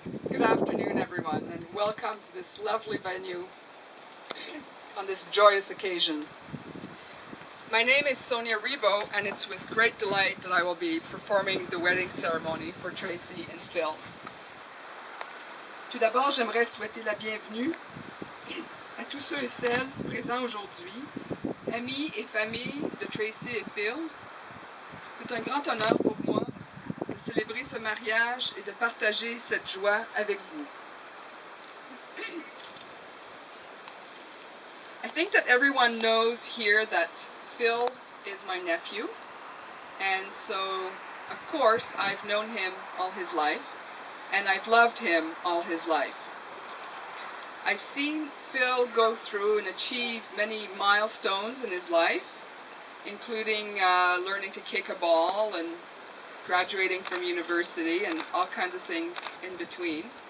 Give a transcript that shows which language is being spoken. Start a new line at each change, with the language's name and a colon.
English: Good afternoon, everyone, and welcome to this lovely venue on this joyous occasion. My name is Sonia Rebo, and it's with great delight that I will be performing the wedding ceremony for Tracy and Phil.
French: Tout d'abord, j'aimerais souhaiter la bienvenue à tous ceux et celles présents aujourd'hui, amis et famille de Tracy et Phil. C'est un grand honneur pour moi de célébrer ce mariage et de partager cette joie avec vous.
English: I think that everyone knows here that Phil is my nephew, and so of course I've known him all his life, and I've loved him all his life. I've seen Phil go through and achieve many milestones in his life, including learning to kick a ball and graduating from university and all kinds of things in between.